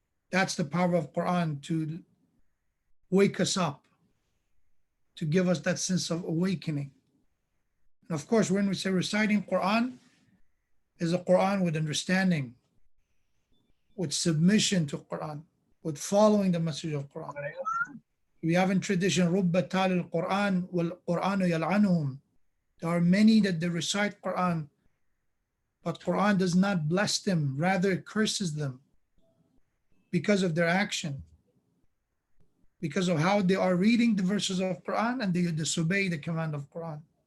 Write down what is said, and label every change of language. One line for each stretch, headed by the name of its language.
English: That's the power of Quran, to wake us up, to give us that sense of awakening. And of course, when we say reciting Quran, is a Quran with understanding, with submission to Quran, with following the message of Quran. We have in tradition,
Arabic: رُبَّ تَالِ الْقُرْآنِ وَالْقُرْآنُ يَلْعَنُهُم.
English: There are many that they recite Quran, but Quran does not bless them, rather it curses them because of their action, because of how they are reading the verses of Quran and they disobey the command of Quran.